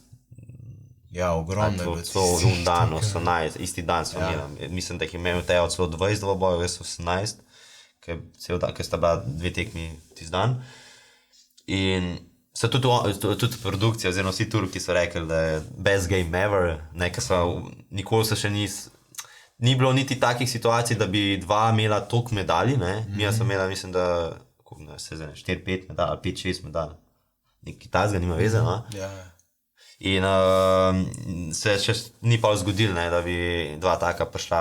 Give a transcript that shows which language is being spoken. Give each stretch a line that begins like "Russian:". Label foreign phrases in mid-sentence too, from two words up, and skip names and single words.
Slovenian: Ja, ogromno je bilo. Un dan, 18, isti dan smo imeli. Mislim, da jih je imel Teo celo 20 dvobojev, jaz 18, ker sta bila 2 tekmi tisti dan. In so tudi produkcija, oziroma vsi Turki so rekli, da je
English: best game ever,
Slovenian: ne, ker nikoli se še ni bilo niti takih situacij, da bi dva imela toliko medalj, ne. Mi smo imela, mislim, da 4-5 medalj, 5-6 medalj. Nekaj tazga nima veze, no? Ja. In se še ni pa zgodilo, ne, da bi dva taka prišla.